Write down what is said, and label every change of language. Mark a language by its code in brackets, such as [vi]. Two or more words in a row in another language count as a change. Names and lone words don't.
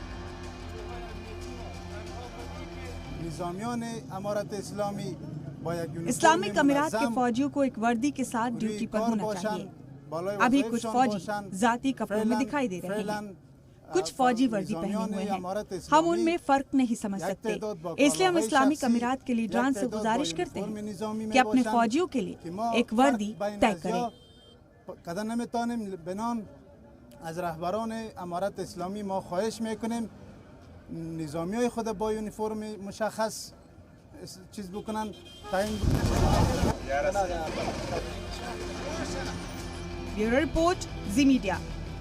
[hi] इस्लामिक अमीरात के फौजियों को एक वर्दी के साथ ड्यूटी पर होना चाहिए। अभी कुछ फौजी जाती कपड़ों में दिखाई दे रहे हैं, कुछ फौजी वर्दी पहने हुए हैं। हम उनमें फर्क नहीं समझ सकते, इसलिए हम इस्लामिक अमीरात के लीडरान से गुजारिश करते हैं कि अपने फौजियों के लिए एक वर्दी तय करें। [fa] از رهبران امارت اسلامی ما خواهش میکنیم نظامی های خود با یونیفرم مشخص چیز بکنن تعیین [hi] ब्यूरो रिपोर्ट, जी मीडिया।